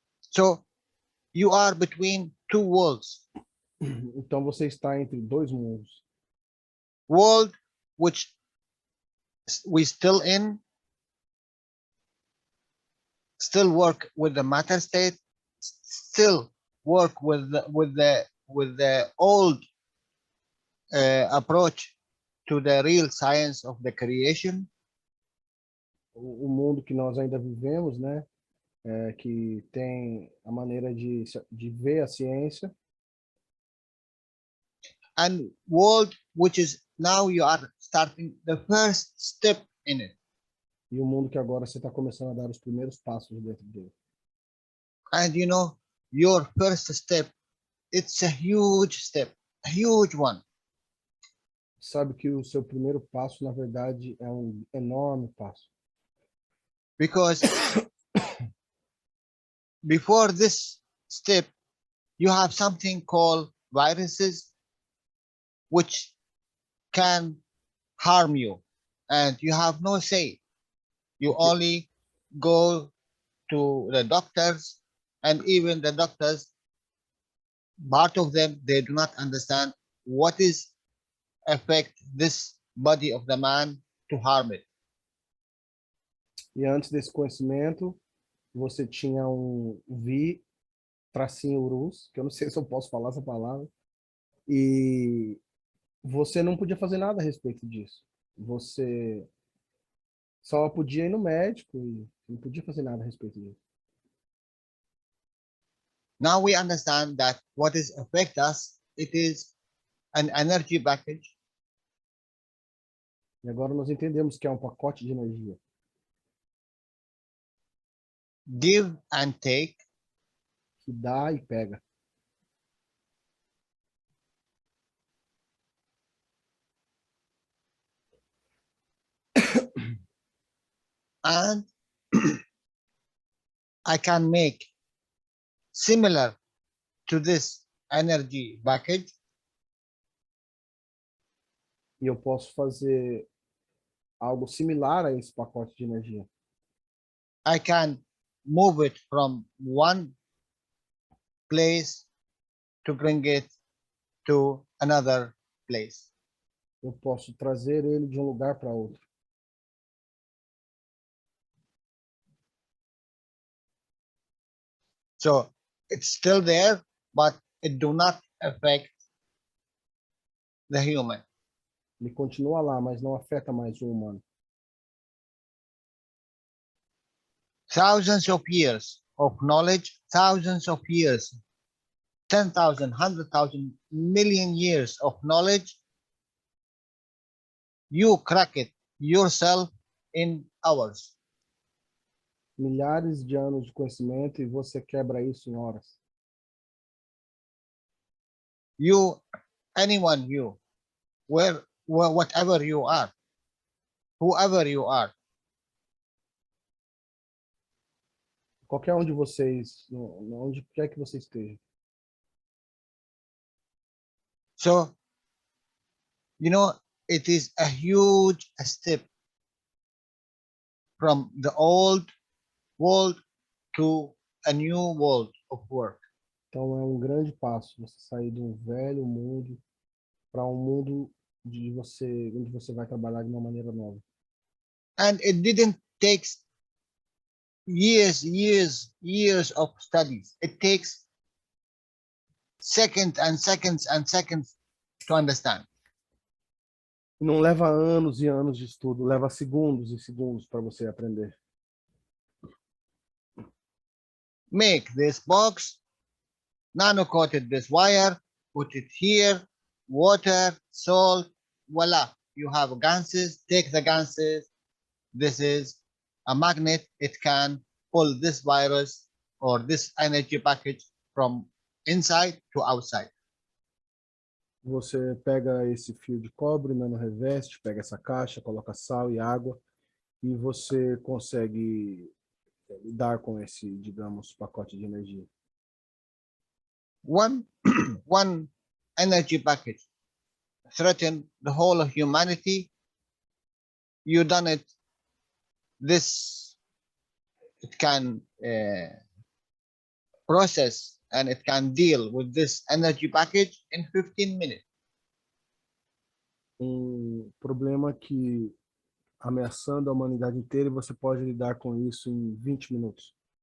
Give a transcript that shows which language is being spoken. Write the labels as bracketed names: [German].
[English] So you are between two worlds. [Portuguese] Então você está entre dois mundos. [English] World which we still in, still work with the matter state, still work with the old approach to the real science of the creation. [Portuguese] O mundo que nós ainda vivemos, né? Que tem a maneira de ver a ciência. [English] And world which is now you are starting the first step in it. [Portuguese] E o mundo que agora você está começando a dar os primeiros passos dentro dele. [English] And you know, your first step, it's a huge step, a huge one. [Portuguese] Sabe que o seu primeiro passo, na verdade, é um enorme passo. [English] Because before this step, you have something called viruses, which can harm you, and you have no say. You only go to the doctors, and even the doctors, part of them, they do not understand what is affect this body of the man to harm it. [Portuguese] E antes desse conhecimento, você tinha um vi, tracinho urus, que eu não sei se eu posso falar essa palavra, e você não podia fazer nada a respeito disso. Você só podia ir no médico e não podia fazer nada a respeito disso. [English] Now we understand that what is affect us, it is an energy package. [Portuguese] E agora nós entendemos que é um pacote de energia. [English] Give and take, [Portuguese] Que dá e pega. [English] and I can make similar to this energy package [Portuguese] E eu posso fazer algo similar a esse pacote de energia. [English] I can move it from one place to bring it to another place. [Portuguese] Eu posso trazer ele de um lugar para outro. [English] So it's still there, but it do not affect the human. [Portuguese] Ele continua lá, mas não afeta mais o humano. [English] Thousands of years of knowledge, thousands of years, 10,000, 100,000, million years of knowledge, you crack it yourself in hours. [Portuguese] Milhares de anos de conhecimento e você quebra isso em horas. [English] You, anyone you, whatever you are, whoever you are, [Portuguese] Qualquer um de vocês, onde quer que você esteja. [English] so you know it is a huge step from the old world to a new world of work. [Portuguese] Então é um grande passo você sair de um velho mundo para um mundo onde você vai trabalhar de uma maneira nova. [English] And it didn't take years of studies. It takes seconds and seconds and seconds to understand. [Portuguese] Não leva anos e anos de estudo, leva segundos e segundos para você aprender. [English] Make this box, nano-coated this wire, put it here, water, salt, voila, you have ganses, take the ganses. This is a magnet, it can pull this virus or this energy package from inside to outside. [Portuguese] Você pega esse fio de cobre, nano-reveste, pega essa caixa, coloca sal e água e você consegue lidar com esse, digamos, pacote de energia. [English] One, one energy package threaten the whole of humanity. You done it. This, it can process and it can deal with this energy package in 15 minutes. [Portuguese] Problema que ameaçando a humanidade inteira e você pode lidar com isso em 20 minutos.